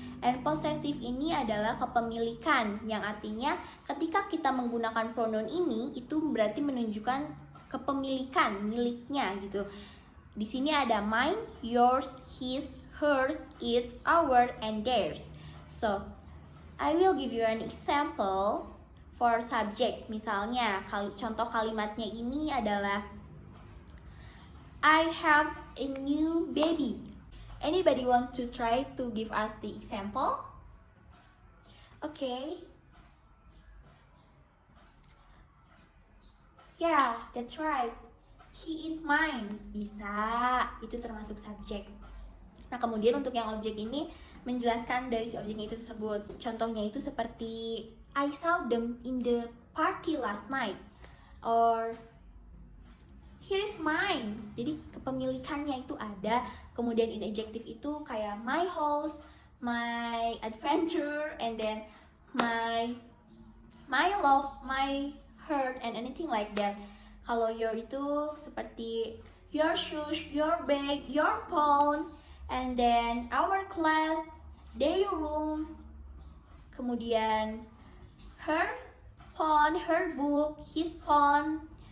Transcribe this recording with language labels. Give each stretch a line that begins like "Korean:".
Indonesian: And possessive ini adalah kepemilikan, yang artinya ketika kita menggunakan pronoun ini, itu berarti menunjukkan kepemilikan, miliknya gitu. Di sini ada mine, yours, his, hers, its, our, and theirs.
English: So, I will give you an example for subject.
Indonesian: Misalnya, contoh kalimatnya ini adalah
English: I have a new baby. Anybody want to try to give us the example? Okay. Yeah, that's right. He is mine.
Indonesian: Bisa, itu termasuk subjek. Nah, kemudian untuk yang objek ini menjelaskan dari si objeknya itu tersebut. Contohnya itu seperti
English: I saw them in the party last night. Or here is mine.
Indonesian: Jadi kepemilikannya itu ada. Kemudian
English: in adjective
Indonesian: itu kayak
English: my house, my adventure, and then my love, my hurt, and anything like that.
Indonesian: Kalau
English: your
Indonesian: itu seperti
English: your shoes, your bag, your phone, and then our class, their room,
Indonesian: kemudian
English: her phone, her book, his phone.